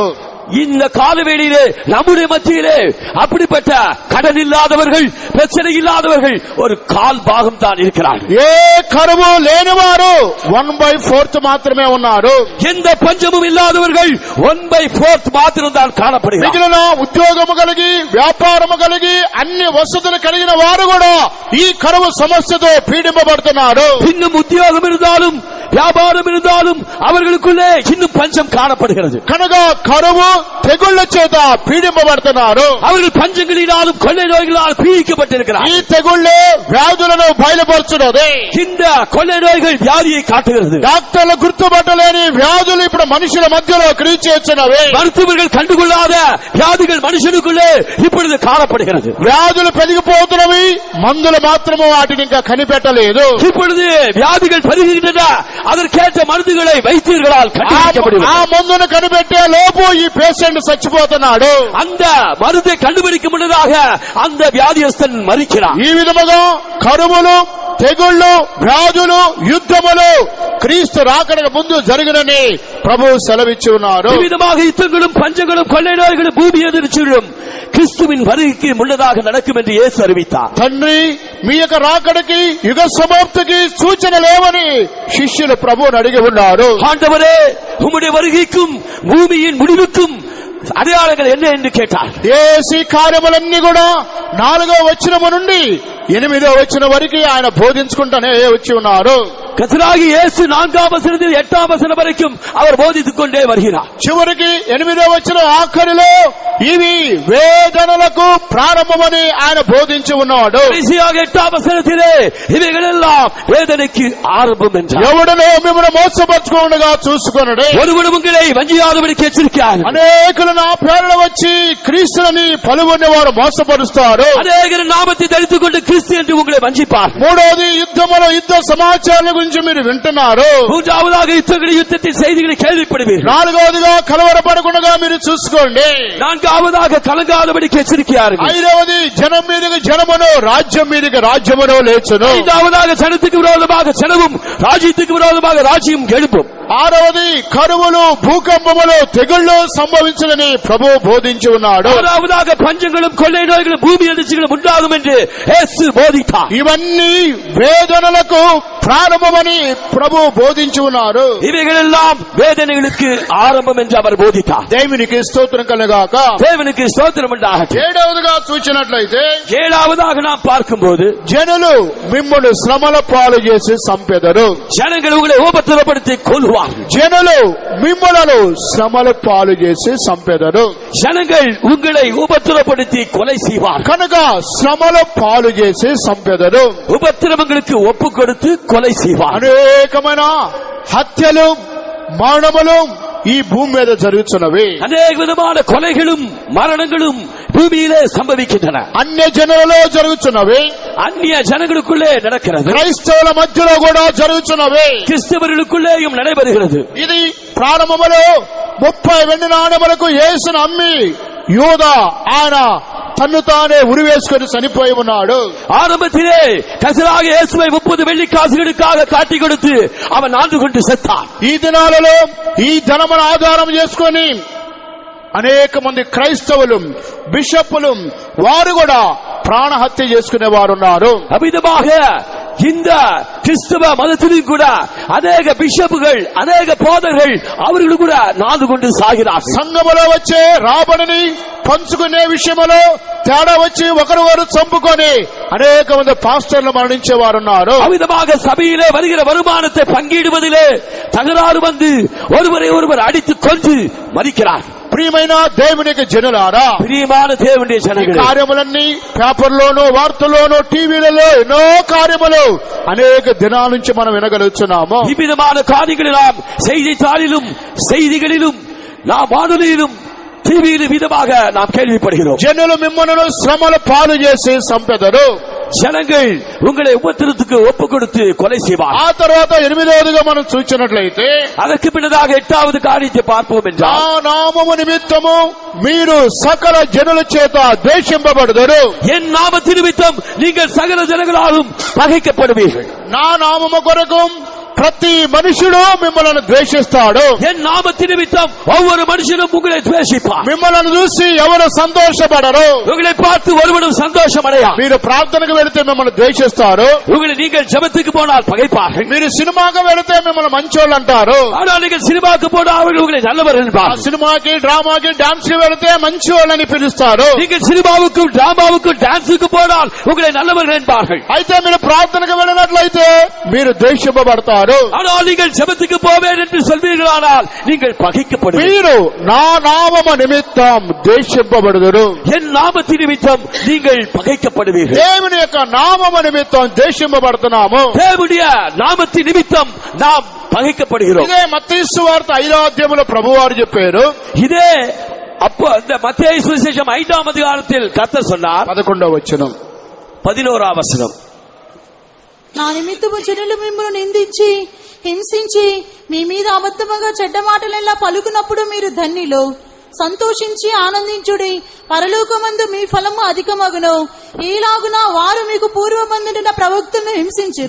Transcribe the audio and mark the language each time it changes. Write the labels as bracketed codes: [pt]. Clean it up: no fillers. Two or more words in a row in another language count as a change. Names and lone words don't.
[ta] இந்த காலவேளையிலே நம்முடைய மத்தியிலே அப்படிப்பட்ட கடன் இல்லாதவர்கள், பிரச்சனை இல்லாதவர்கள் ஒரு கால் பாகம் தான் இருக்கிறார்கள். [te] ఏ కరువు లేనివారు 1/4 మాత్రమే ఉన్నారు. [ta] எந்த பஞ்சமும் இல்லாதவர்கள் 1/4 மாத்திரம் தான் காணப்படுகிறார்கள். [te] మిగిలిన ఉద్యోగము కలిగి, వ్యాపారము కలిగి, అన్ని వసతులు కలిగిన వారు కూడా ఈ కరువు సమస్యతో పీడింపబడుతున్నారు. [ta] இன்னும் உத்தியோகம் இருந்தாலும் வியாபாரம் இருந்தாலும் அவர்களுக்குள்ளே இன்னும் பஞ்சம் காணப்படுகிறது. [te] కనుక కరువు, తెగుళ్ల చేత పీడింపబడుతున్నారు. [ta] அவர்கள் பஞ்சங்களினாலும் கொள்ளை நோய்களால் பீடிக்கப்பட்டிருக்கிறார்கள். [te] ఈ తెగుళ్లే వ్యాధులను బయలుపరుచున్నది. [ta] இந்த கொள்ளை நோய்கள் வியாதியை காட்டுகிறது. [te] డాక్టర్లు గుర్తుపట్టలేని వ్యాధులు ఇప్పుడు మనుషుల మధ్యలో క్రియేట్ చేస్తున్నవి. [ta] மருத்துவர்கள் கண்டுகொள்ளாத வியாதிகள் மனுஷனுக்குள்ளே இப்பொழுது காணப்படுகிறது. [te] వ్యాధులు పెరిగిపోతున్నవి, మందులు మాత్రము వాటిని ఇంకా కనిపెట్టలేదు. [ta] இப்பொழுது வியாதிகள் பெருகுகின்றன, அதற்கேற்ற மருந்துகளை வைத்தியர்களால் கண்டுபிடிக்கப்படுகிறது. [te] ఆ మందును కనిపెట్టే లోపు ఈ పేషెంట్ చచ్చిపోతున్నాడు. [ta] அந்த மருந்தை கண்டுபிடிக்கும் முன்னதாக அந்த வியாதியஸ்தன் மரிக்கிறார். [te] ఈ విధముగా కరువులు, తెగుళ్లు, వ్యాధులు, యుద్ధములు క్రీస్తు రాకడకు ముందు జరుగునని ప్రభువు సెలవిచ్చి ఉన్నారు. [ta] விதமாக யுத்தங்களும் பஞ்சங்களும் கொள்ளை நோய்களும் பூமி எதிர்ச்சிகளும் கிறிஸ்துவின் வருகைக்கு முன்னதாக நடக்கும் என்று இயேசு அறிவித்தார். [te] తండ్రి, మీ యొక్క రాకడికి, యుగ సమాప్తికి సూచనలేవని శిష్యులు ప్రభువుని అడిగి ఉన్నారు. [ta] ஆண்டவரே, உம்முடைய வருகைக்கும் பூமியின் முடிவுக்கும் అடைయాళங்கள் என்ன என்று கேட்டார். [te] ఏసీ కార్యములన్నీ కూడా 4వ వచనము నుండి 8వ వచనం వరకు ఆయన బోధించుకుంటూనే వచ్చి ఉన్నారు. [ta] கர்த்தராகிய இயேசு 4ஆம் வசனத்தில் 8ஆம் வசனம் வரைக்கும் அவர் போதித்துக் கொண்டே வருகிறார். [te] చివరికి 8వ వచనం ఆఖరిలో ఇవి వేదనలకు ప్రారంభమని ఆయన బోధించి ఉన్నాడు. [ta] கடைசியாக 8ஆம் வசனத்திலே இவைகளெல்லாம் வேதனைக்கு ஆரம்பம் என்றார். [te] ఎవడనో మిమ్మల్ని మోసపరచుకోకుండా చూసుకొనుడే, [ta] ஒருவனும் உங்களை வஞ்சியாதபடிக்கு எச்சரிக்கிறார். [te] అనేకులు నా పేరున వచ్చి క్రీస్తుని పలువని వారు మోసపరుస్తారు. [ta] அநேகர் நாமத்தை தரித்துக் கொண்டு கிறிஸ்து என்று உங்களை வஞ்சிப்பார். [te] మూడోది యుద్ధ సమాచారాల గురించి మీరు వింటున్నారు. [ta] மூன்றாவதாக யுத்தத்தின் செய்திகளை கேள்விப்படுவீர்கள். [te] నాలుగవదిగా కలవరపడకుండా మీరు చూసుకోండి. [ta] நான்காவதாக கலங்காதபடிக்கு எச்சரிக்கிறார்கள். [te] ఐదవది జనం మీదకి జనమును, రాజ్యం మీదకి రాజ్యమును లేచును. [ta] ஐந்தாவதாக ஜனத்துக்கு விரோதமாக ஜனமும் ராஜ்யத்துக்கு விரோதமாக ராஜ்யம் எழுப்பும். [te] ఆరవది కరువులు, భూకంపములు, తెగుళ్లు సంభవించదని ప్రభువు బోధించి ఉన్నాడు. [ta] ஆறாவதாக பஞ்சங்களும் கொள்ளை நோய்களும் பூமி அதிர்ச்சிகளும் உண்டாகும் என்று இயேசு போதித்தார். [te] ఇవన్నీ వేదనలకు ప్రారంభమని ప్రభు బోధించి ఉన్నారు. [ta] இவைகளெல்லாம் வேதனைகளுக்கு ஆரம்பம் என்று அவர் போதித்தார். [te] దేవునికి స్తోత్రం కలుగాక. [ta] தேவனுக்கு ஸ்தோத்திரம் உண்டாகட்டும். [te] ఏడవదిగా చూచినట్లయితే [ta] ஏழாவதாக நாம் பார்க்கும்போது [te] జనులు మిమ్మును శ్రమల పాలు చేసి సంపెదరు. [ta] ஜனங்கள் உங்களை உபத்திரப்படுத்தி கொல்வார்கள். [te] జనులు మిమ్ములను శ్రమల పాలు చేసి సంపెదరు. [ta] ஜனங்கள் உங்களை உபத்திரப்படுத்தி கொலை செய்வார்கள். [te] కనుక శ్రమల పాలు చేసి సంపెదరు. [ta] உபத்திரவங்களுக்கு ஒப்பு கொடுத்து கொலை செய்வார்கள். [te] అనేకమైన హత్యలు, మరణములు ఈ భూమి మీద జరుగుతున్నవి. [ta] అనేక విధமான கொலைகளும் மரணங்களும் பூமியிலே சம்பவிக்கின்றன. [te] అన్య జనులలో జరుగుతున్నవి, [ta] அந்நிய ஜனங்களுக்குள்ளே நடக்கிறது. [te] క్రైస్తవుల మధ్యలో కూడా జరుగుతున్నవి. [ta] கிறிஸ்தவர்களுக்குள்ளேயும் நடைபெறுகிறது. [te] ఇది ప్రారంభములో 30 వెండి నాణెములకు యేసును అమ్మి యూదా ఆయన తన్ను తానే ఉరివేసుకొని చనిపోయి ఉన్నాడు. [ta] ஆரம்பத்திலே கர்த்தராகிய இயேசுவை 30 வெள்ளிக்காசுகளுக்காக காட்டி கொடுத்து அவன் ஆண்டு கொண்டு செத்தான். [te] ఈ దినాలలో ఈ ధనమును ఆధారం చేసుకొని అనేక మంది క్రైస్తవులు, బిషప్పులు వారు కూడా ప్రాణహత్య చేసుకునే వారు ఉన్నారు. [ta] அமிதமாக இந்த கிறிஸ்தவ மதத்திலும் கூட அநேக பிஷப்புகள், அநேக போதகர்கள் அவர்கள் கூட நாடு கொண்டு சாகிறார்கள். [te] సంఘములో వచ్చే రాబడిని పంచుకునే విషయంలో తేడా వచ్చి ఒకరు చంపుకొని అనేక మంది పాస్టర్లు మరణించే వారు ఉన్నారు. [ta] அமிதமாக சபையிலே வருகிற வருமானத்தை பங்கிடுவதிலே தகராறு வந்து ஒருவரை ஒருவர் அடித்து கொன்று மறிக்கிறார். [te] ప్రియమైన దేవునికి జనులారా, [ta] பிரியமான தேவனுடைய ஜனங்களே, [te] కార్యములన్నీ పేపర్లోనూ, వార్తల్లోనూ, టీవీలలో ఎన్నో కార్యములు అనేక దినాల నుంచి మనం వినగలుగుతున్నాము. [ta] இவ்விதமான காரியங்களை நாம் செய்தித்தாளிலும் செய்திகளிலும் நாம் வானொலியிலும் டிவியிலும் விதமாக நாம் கேள்விப்படுகிறோம். [te] జనులు మిమ్మల్ని శ్రమల పాలు చేసి సంపెదరు. [ta] ஜனங்கள் உங்களை உபத்திரத்துக்கு ஒப்பு கொடுத்து கொலை செய்வார். [te] ఆ తర్వాత 8వదిగా మనం చూసినట్లయితే [ta] அதற்கு பின்னதாக 8வது காரியத்தை பார்ப்போம் [te] నా [ta] என்றால், [te] నామము నిమిత్తము మీరు సకల జనుల చేత ద్వేషింపబడుదురు. [ta] என் நாமத்து நிமித்தம் நீங்கள் சகல ஜனங்களாலும் பகைக்கப்படுவீர்கள். [te] నా నామము కొరకు ప్రతి మనుషుడు మిమ్మల్ని ద్వేషిస్తాడు. [ta] என் நாமத்து நிமித்தம் ஒவ்வொரு மனுஷனும் உங்களை துவேஷிப்பார். [te] మిమ్మల్ని చూసి ఎవరు సంతోషపడరు. [ta] உங்களை பார்த்து ஒருவனும் சந்தோஷம் அடையா. [te] మీరు ప్రార్థనకు వెళితే మిమ్మల్ని ద్వేషిస్తారు. [ta] உங்களை நீங்கள் ஜெபத்துக்கு போனால் பகைப்பார்கள். [te] మీరు సినిమాకు వెళితే మిమ్మల్ని మంచోళ్ళు అంటారు. [ta] ஆனால் நீங்கள் சினிமாக்கு போனால் அவர்கள் உங்களை நல்லவர் ఆ என்பார்கள். [te] సినిమాకి, డ్రామాకి, డాన్స్ కి వెళితే మంచి వాళ్ళని పిలుస్తారు. [ta] நீங்கள் சினிமாவுக்கும் டிராமாவுக்கும் டான்ஸுக்கு போனால் உங்களை நல்லவர்கள் என்பார்கள். [te] అయితే మీరు ప్రార్థనకు వెళ్ళినట్లయితే మీరు ద్వేషింపబడతారు. [ta] ஆனால் நீங்கள் ஜெபத்துக்கு போவேன் என்று சொல்வீர்களானால் நீங்கள் பகைக்கப்படுவீர்கள். [te] మీరు నా నామము నిమిత్తం ద్వేషింపబడుదురు. [ta] என் நாமத்தின் நிமித்தம் நீங்கள் பகைக்கப்படுவீர்கள். [te] దేవుని యొక్క నామము నిమిత్తం ద్వేషింపబడుతున్నాము. [ta] தேவனுடைய நாமத்தின் நிமித்தம் நாம் பகைக்கப்படுகிறோம். [te] ఇదే మత్తయి సువార్త 5వ అధ్యాయంలో ప్రభువారు చెప్పారు. [ta] இதே அப்போ இந்த மத்தேயு சுவிசேஷம் 5ஆம் அதிகாரத்தில் கர்த்தர் சொன்னார். [te] 11వ వచనం, [ta] 11ஆம் வசனம், [te] నా నిమిత్తము జనులు మిమ్మల్ని నిందించి హింసించి మీ మీద అబద్ధముగా చెడ్డ మాటలెల్లా పలుకున్నప్పుడు మీరు ధన్యులు. సంతోషించి ఆనందించుడి, పరలోకమందు మీ ఫలము అధికమగును. ఈలాగున వారు మీకు పూర్వమందున ప్రవక్తలను హింసించారు.